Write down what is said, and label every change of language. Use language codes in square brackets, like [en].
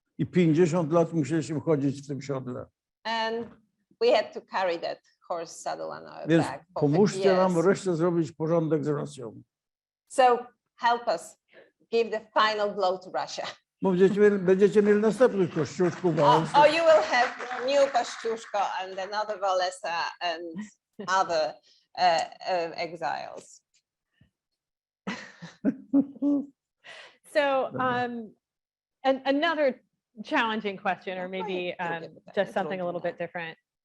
[pl] I 50 lat musieliśmy chodzić w tym siodle. [en] And we had to carry that horse saddle on our [pl] Więc [en] back. [pl] pomóżcie nam wreszcie zrobić porządek z Rosją. [en] So help us give the final blow to Russia. [pl] Będziecie mieli następnych Kościuszków, Wałęsów. [en] Or you will have new Kościuszko and another Wałęsa and other exiles. So and another challenging question, or maybe just something a little bit different.